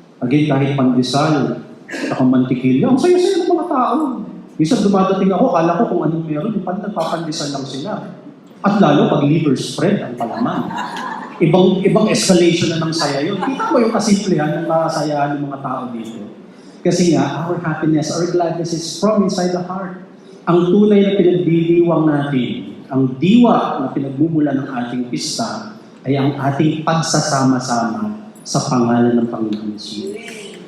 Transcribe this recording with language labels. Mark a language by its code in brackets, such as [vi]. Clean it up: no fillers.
[tl] Again, kahit pandesal, saka mantikilya, ang saya-saya ng mga tao. Minsan dumadating ako, kala ko kung anong meron, yung nagpapandesal lang sila. At lalo pag liver spread ang palaman. Ibang escalation na ng saya yun. Kita mo yung kasimplihan ng kasayahan ng mga tao dito. Kasi nga, [en] our happiness, our gladness is from inside the heart. [tl] Ang tunay na pinagdiriwang natin, ang diwa na pinagmumula ng ating pista, ay ang ating pagsasama-sama sa pangalan ng Panginoon Jesus.